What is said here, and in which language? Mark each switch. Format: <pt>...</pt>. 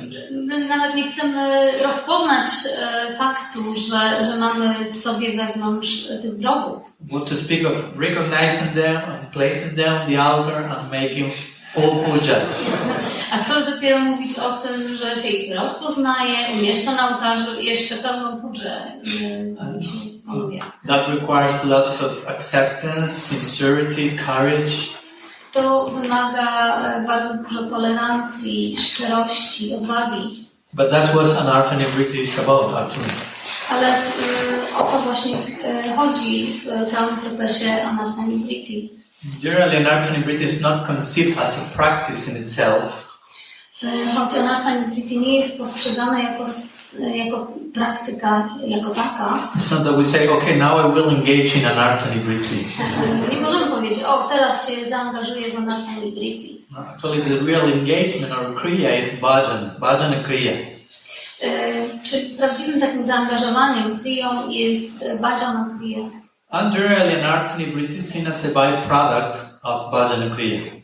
<pl>My nawet nie chcemy rozpoznać faktu, że mamy w sobie wewnątrz tych wrogów.</pl> <en>What to speak of recognizing them and placing them on the altar and making full pujas.</en> <pl>A co dopiero mówić o tym, że się ich rozpoznaje, umieszcza na ołtarzu i jeszcze pełną pudżę panuje.</pl> <en>That requires lots of acceptance, sincerity, courage.</en> <pl>To wymaga bardzo dużo tolerancji, szczerości, odwagi.</pl> <en>But that's what anartha nivritti is about, actually.</en> <pl>Ale o to właśnie chodzi w całym procesie anartha nivritti.</pl> <en>Generally, anartha nivritti is not conceived as a practice in itself.</en> <pl>Choć anartha nivritti nie jest postrzegana jako praktyka, jako taka.</pl> <en>It's not that we say, okay, now I will engage in anartha nivritti.</en> <pl>Nie możemy powiedzieć, teraz się zaangażuję w anartha nivritti.</pl> <en>Actually, the real engagement or kriya is bhajana kriya.</en> <pl>Czy prawdziwym takim zaangażowaniem kriyą jest bhajana kriya?</pl> <en>And generally anartha nivritti is seen as a byproduct of bhajana kriya.</en>